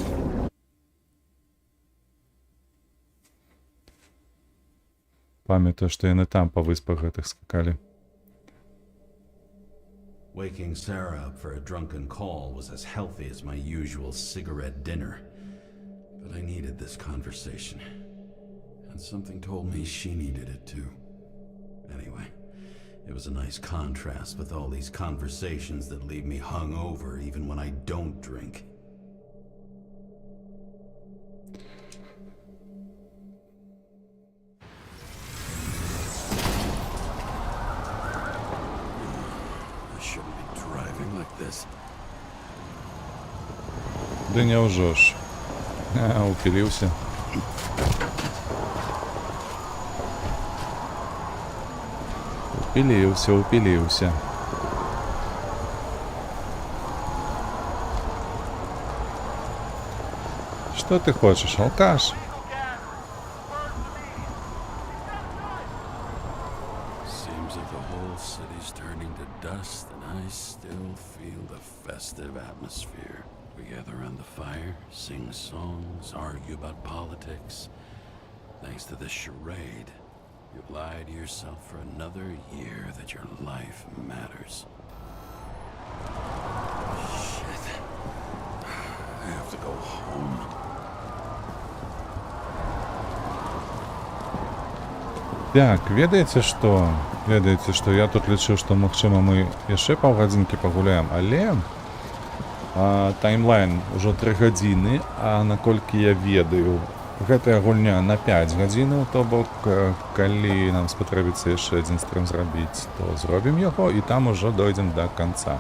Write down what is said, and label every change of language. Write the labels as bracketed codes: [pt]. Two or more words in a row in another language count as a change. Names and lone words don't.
[be] Памятаю, што яны там па выспах гэтых скакалі. [en] Waking Sarah up for a drunken call was as healthy as my usual cigarette dinner. But I needed this conversation. And something told me she needed it too. Anyway, it was a nice contrast with all these conversations that leave me hungover even when I don't drink. I shouldn't be driving like this. [be] Ды няўжо ж. Упіліўся. Упіліўся. Што ты хочаш, алкаш? [en] Seems like the whole city's turning to dust, and I still feel the festive atmosphere. We gather around the fire, sing songs, argue about politics. Thanks to this charade, you've lied to yourself for another year that your life matters. Shit. I have to go home. [be] Так, ведаеце што, я тут лічыў, што магчыма мы яшчэ паўгадзінкі пагуляем, але таймлайн ужо 3 гадзіны, а наколькі я ведаю, гэтая гульня на 5 гадзінаў, то бок, калі нам спатрэбіцца яшчэ адзін стрым зрабіць, то зробім яго і там ужо дойдзем да канца.